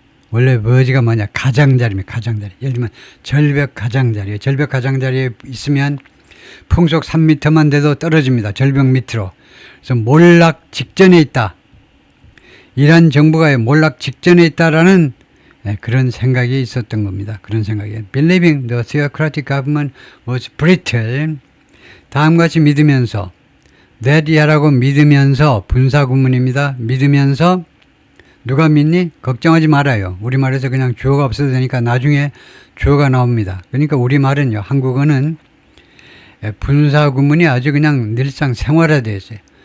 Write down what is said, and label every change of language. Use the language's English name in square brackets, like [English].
[Korean] 원래 verge가 뭐냐? 가장자리입니다. 가장자리. 예를 들면 절벽 가장자리에. 절벽 가장자리에 있으면 풍속 3m만 돼도 떨어집니다. 절벽 밑으로. 그래서 몰락 직전에 있다. 이란 정부가 몰락 직전에 있다라는 그런 생각이 있었던 겁니다. 그런 생각이에요. [English] Believing the theocratic government was brittle. [Korean] 다음과 같이 믿으면서 that이라고 믿으면서 분사구문입니다. 믿으면서 누가 믿니? 걱정하지 말아요. 우리말에서 그냥 주어가 없어도 되니까 나중에 주어가 나옵니다. 그러니까 우리말은요. 한국어는 분사구문이 아주 그냥 늘상 생활화되어 있어요.